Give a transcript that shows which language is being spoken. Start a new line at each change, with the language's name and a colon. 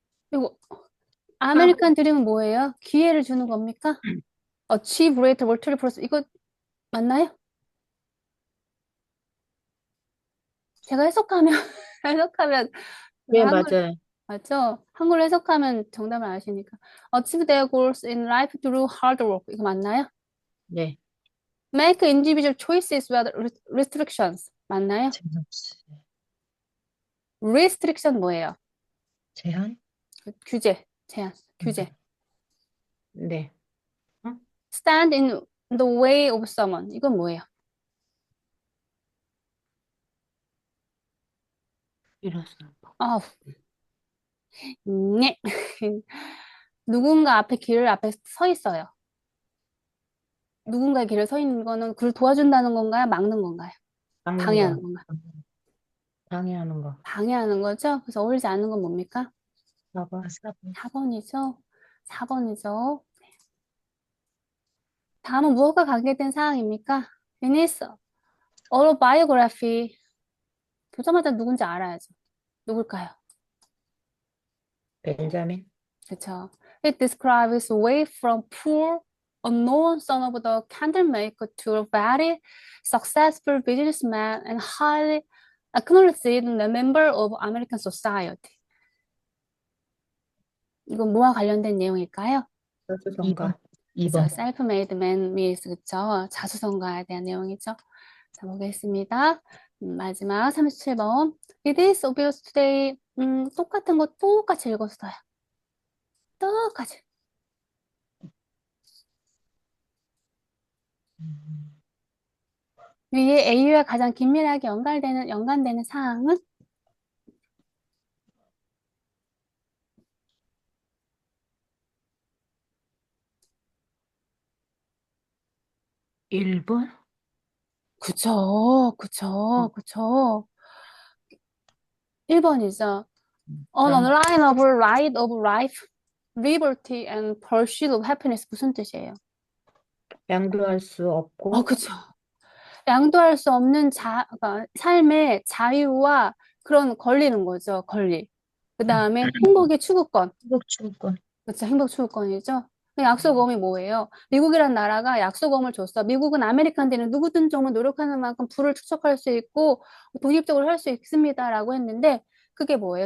Korean: 그리고 아메리칸 드림은 뭐예요? 기회를 주는 겁니까?
English: Achieve greater world progress.
Korean: 이거 맞나요? 제가 해석하면, 해석하면, 네, 한글, 맞아요. 맞죠? 한글로 해석하면 정답을 아시니까.
English: Achieve their goals in life through hard work.
Korean: 이거 맞나요? 네.
English: Make individual choices without restrictions.
Korean: 맞나요? 제한, restriction 뭐예요? 제한? 규제, 제한, 규제. 네. 어?
English: Stand in the way of someone.
Korean: 이건 뭐예요? 일어서는 법. 아, 네. 누군가 앞에 길을 앞에 서 있어요. 누군가의 길을 서 있는 거는 그를 도와준다는 건가요? 막는 건가요? 막는 방해하는 거. 건가요? 방해하는 거. 방해하는 거죠? 그래서 어울리지 않는 건 뭡니까? 봐봐. 4번이죠? 4번이죠. 다음은 무엇과 관계된 사항입니까?
English: It is autobiography.
Korean: 보자마자 누군지 알아야죠. 누굴까요? 벤자민. 그쵸.
English: It describes way from poor, unknown son of the candle maker to a very successful businessman and highly acknowledged the member of American society.
Korean: 이건 뭐와 관련된 내용일까요? 자수성가. 2번. 그죠? 2번.
English: self-made man with,
Korean: 그쵸? 자수성가에 대한 내용이죠. 자, 보겠습니다. 마지막 37번.
English: It is obvious today.
Korean: 똑같은 거 똑같이 읽었어요. 똑같이. 위에 A와 가장 긴밀하게 연관되는 사항은 1번? 그쵸, 그쵸, 그쵸. 1번이죠.
English: On a line of right of life, liberty and pursuit of happiness
Korean: 무슨 뜻이에요? 양도할 수 없고 그쵸. 양도할 수 없는 그러니까 삶의 자유와 그런 권리는 거죠, 권리. 그 다음에 행복의 추구권. 행복 추구권. 그렇죠. 행복 추구권이죠. 약소범이 뭐예요? 미국이란 나라가 약소범을 줬어. 미국은 아메리칸들은 누구든 정말 노력하는 만큼 부를 축적할 수 있고 독립적으로 할 수 있습니다라고 했는데 그게 뭐예요?